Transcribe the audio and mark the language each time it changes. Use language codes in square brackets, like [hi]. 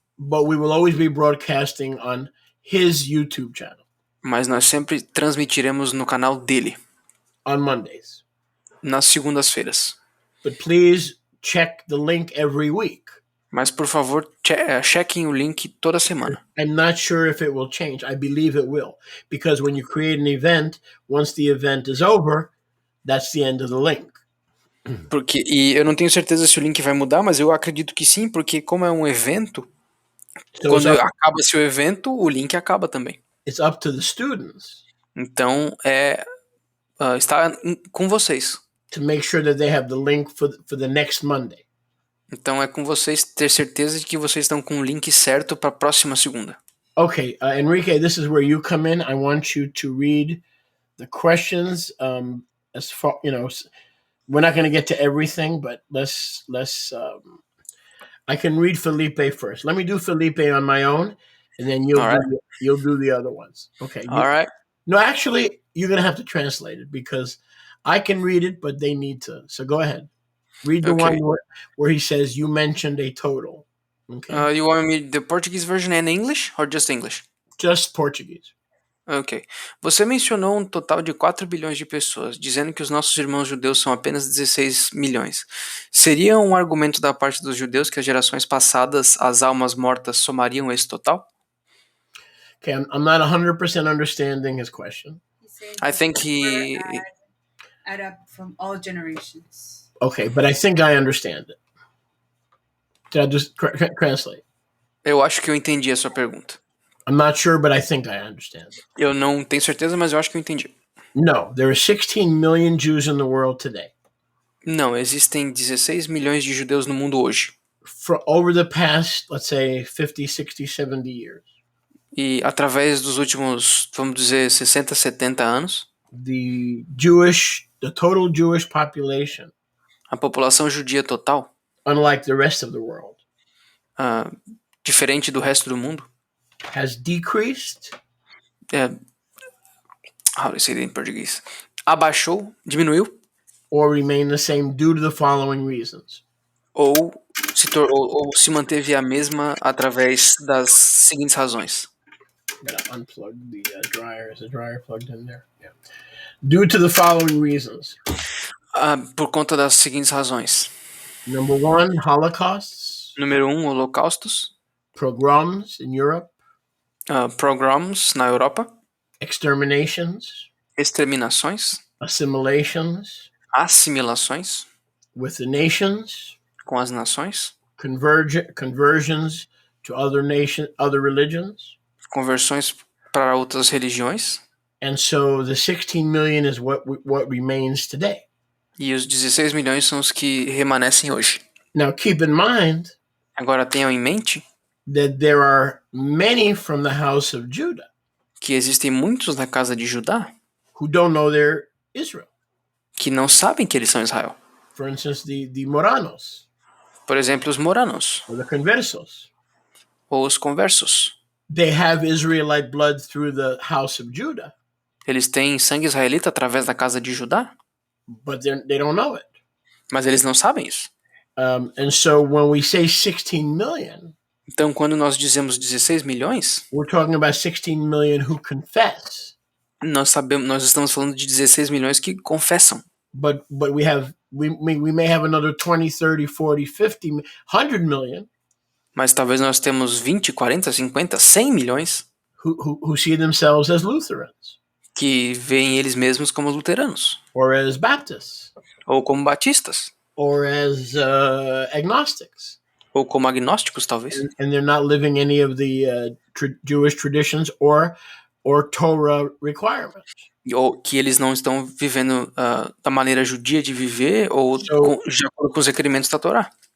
[en] But we will always be broadcasting on his YouTube channel [pt] Mas nós sempre transmitiremos no canal dele, [en] on Mondays. [pt] nas segundas-feiras. [en] But please check the link every week. [pt] Mas, por favor, chequem o link toda semana. [en] I'm not sure if it will change. I believe it will. Because when you create an event, once the event is over, that's the end of the link. [pt] E eu não tenho certeza se o link vai mudar, mas eu acredito que sim, porque como é um evento, [en] So [pt] quando acaba-se o evento, o link acaba também. [en] it's up to the students [pt] Então, está com vocês. [en] to make sure that they have the link for the next Monday. [pt] Então, é com vocês ter certeza de que vocês estão com o link certo para a próxima segunda. [en] Okay, Enrique, this is where you come in. I want you to read the questions. As far, we're not going to get to everything, but let's I can read Felipe first. Let me do Felipe on my own, and then All right. you'll do the other ones. Okay. All right. No, actually, you're going to have to translate it because I can read it, but they need to. So go ahead. Read the one Okay. where he says you mentioned a total. Okay. You want me the Portuguese version and English or just English? Just Portuguese. Ok. [pt] Você mencionou um total de 4 bilhões de pessoas, dizendo que os nossos irmãos judeus são apenas 16 milhões. Seria um argumento da parte dos judeus que as gerações passadas, as almas mortas, somariam esse total? [en] Okay, I'm not 100% understanding his question. I think he... add up from all generations. Okay, but I think I understand it. Did I just translate? [pt] Eu acho que eu entendi a sua pergunta. [en] I'm not sure, but I think I understand it. [pt] Eu não tenho certeza, mas eu acho que eu entendi. [en] No, there are 16 million Jews in the world today. [pt] Não, existem 16 milhões de judeus no mundo hoje. [en] For over the past, let's say, 50, 60, 70 years, [pt] E através dos últimos, vamos dizer, 60, 70 anos, [en] the total Jewish population, [pt] a população judia total, [en] unlike the rest of the world, [pt] diferente do resto do mundo, [en] has decreased how do you say it in português? [pt] Abaixou, diminuiu, [en] or remained the same due to the following reasons. [pt] ou se manteve a mesma através das seguintes razões. [en] Gotta unplug the dryer. Is the dryer plugged in there? Yeah. Due to the following reasons. [pt] Por conta das seguintes razões. [en] Number one, holocausts. [pt] Número 1, holocaustos. [en] Pogroms in Europe. [pt] Pogroms na Europa. [en] Exterminations. [pt] Exterminações. [en] Assimilations. [pt] Assimilações. [en] With the nations. [pt] Com as nações. [en] Conversions to other religions. [pt] Conversões para outras religiões. [en] And so the 16 million is what remains today. [pt] E os 16 milhões são os que remanescem hoje. [en] Now keep in mind. [pt] Agora tenham em mente [en] that there are many from the house of Judah. [pt] Que existem muitos da casa de Judá. [en] Who don't know they're Israel. [pt] Que não sabem que eles são Israel. [en] For instance, the Moranos. [pt] Por exemplo, os moranos. [en] Or the conversos. [pt] Ou os conversos. [en] They have Israelite blood through the house of Judah. [pt] Eles têm sangue israelita através da casa de Judá. [en] But they don't know it. [pt] Mas eles não sabem isso. [en] And so when we say 16 million, [pt] então quando nós dizemos 16 milhões, [en] we're talking about 16 million who confess. [pt] Nós estamos falando de 16 milhões que confessam. [en] But we may have another 20, 30, 40, 50, 100 million. [pt] Mas talvez nós temos 20, 40, 50, 100 milhões [en] who see themselves as Lutherans. [pt] Que veem eles mesmos como luteranos. [en] Or as Baptists. [pt] Ou como batistas. [en] Or as agnostics. [pt] Ou como agnósticos, talvez. [en] And they're not living any of the Jewish traditions or Torah requirements. [pt] Ou que eles não estão vivendo da maneira judia de viver ou de acordo com os requerimentos da Torá.